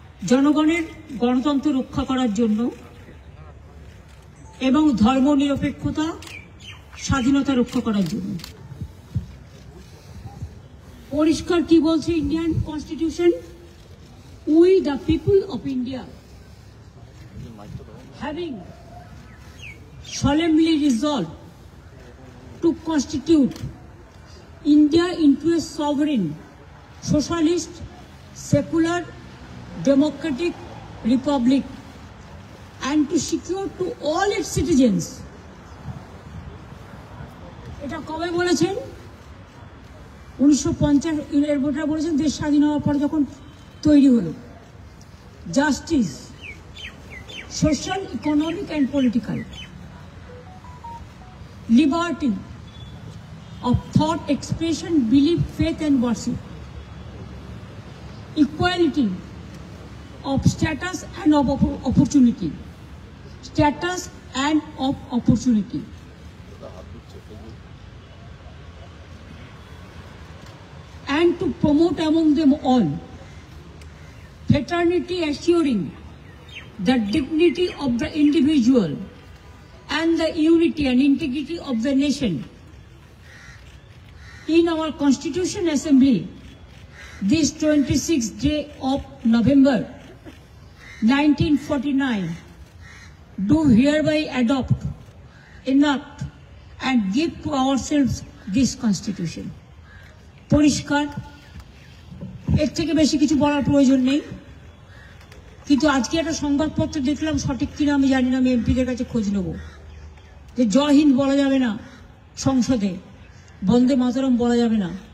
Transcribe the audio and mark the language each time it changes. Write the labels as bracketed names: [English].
[Bangla] জনগণের গণতন্ত্র রক্ষা করার জন্য এবং ধর্মনিরপেক্ষতা স্বাধীনতা রক্ষা করার জন্য। পরিষ্কার কি বলছে Indian constitution? [English] We the people of India, having solemnly resolved to constitute India into a sovereign, socialist, secular, democratic republic, and to secure to all its citizens. [Bangla] এটা কবে বলেছেন? 1950 এর ভোটার বলেছেন দেশ স্বাধীন হওয়ার পর যখন তৈরি হলো। [English] Justice, social, economic and political, liberty of thought, expression, belief, faith and worship, equality of status and of opportunity, status and of opportunity, and to promote among them all fraternity, assuring the dignity of the individual and the unity and integrity of the nation. In our Constitution Assembly, this 26th day of November 1949, do hereby adopt, enact and give to ourselves this Constitution. [Bangla] পরিষ্কার, এর থেকে বেশি কিছু বলার প্রয়োজন নেই। কিন্তু আজকে একটা সংবাদপত্র দেখলাম, সঠিক কিনা আমি জানি না, আমি এমপিদের কাছে খোঁজ নেব, যে জয় হিন্দ বলা যাবে না সংসদে, বন্দে মাতরম বলা যাবে না।